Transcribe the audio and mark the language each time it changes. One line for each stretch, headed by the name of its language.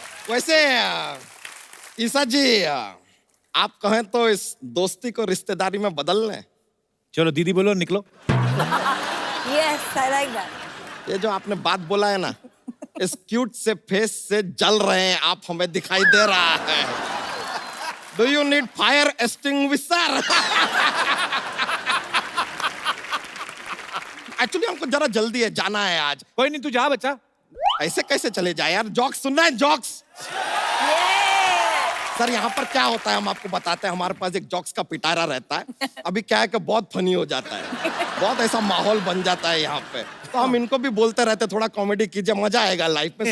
Hindi: वैसे ईसा जी, आप कहें तो इस दोस्ती को रिश्तेदारी में बदल लें। चलो दीदी बोलो, निकलो।
English: Yes, I like that.
Hindi: ये जो आपने बात बोला है ना, इस क्यूट से फेस से जल रहे हैं आप, हमें दिखाई दे रहा है।
English: Do you need fire extinguisher?
Hindi: Actually हमको जरा जल्दी है, जाना है आज। कोई नहीं, तू जा बच्चा। ऐसे कैसे चले जाए यार? जॉक्स सुनना है, जॉक्स। सर यहाँ पर क्या होता है हम आपको बताते हैं। हमारे पास एक जॉक्स का पिटारा रहता है। अभी क्या है कि बहुत फनी हो जाता है, बहुत ऐसा माहौल बन जाता है यहाँ पे, तो हम इनको भी बोलते रहते थोड़ा कॉमेडी कीजिए, मजा आएगा लाइफ में।